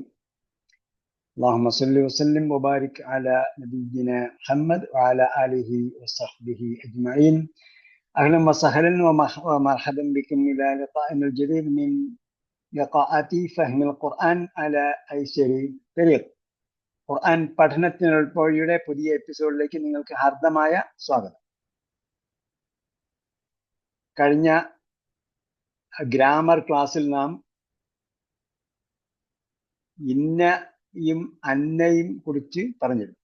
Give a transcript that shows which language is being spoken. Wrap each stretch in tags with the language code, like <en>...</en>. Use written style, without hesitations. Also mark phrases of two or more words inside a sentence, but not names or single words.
<ar>اللهم صل وسلم وبارك على نبينا محمد وعلى آله وصحبه أجمعين. أهلا وسهلا ومرحبا بكم إلى لقائنا الجديد من لقاءات فهم القرآن على أيسر طريق.</ar> <ml>ഖുർആൻ പഠനത്തിനുള്ള പുതിയ എപ്പിസോഡിലേക്ക് നിങ്ങൾക്ക് ഹാർദമായ സ്വാഗതം. കഴിഞ്ഞ</ml> <en>grammar class</en> <ml>നാം ഇന്നയും അന്നയും കുറിച്ച് പറഞ്ഞിരുന്നു.</ml>